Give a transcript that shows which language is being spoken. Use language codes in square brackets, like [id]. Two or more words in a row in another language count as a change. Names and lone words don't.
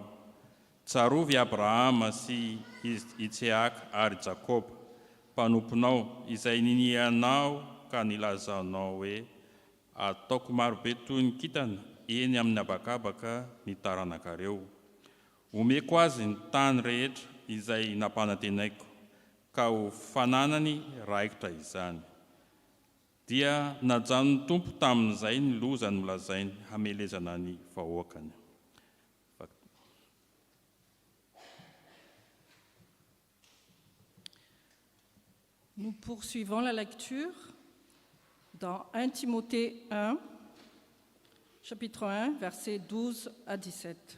[mg] Tsarovy Abrahama sy Iseaka ary Jakoba, mpanomponao izay ninianao ka nilazanao hoe, ataoko marobe toy ny kintana eny amin'ny habakabaka ny taranakareo. Omeko azy ny tany rehetra izay nampanantenaiko, ka ho fananany raikitra izany. Dia najanony tompo tamin'izay ny loza nolazainy hamelezana ny vahoakany. [fr] Nous poursuivons la lecture dans 1 Timothée 1, chapitre 1, versets 12 à 17.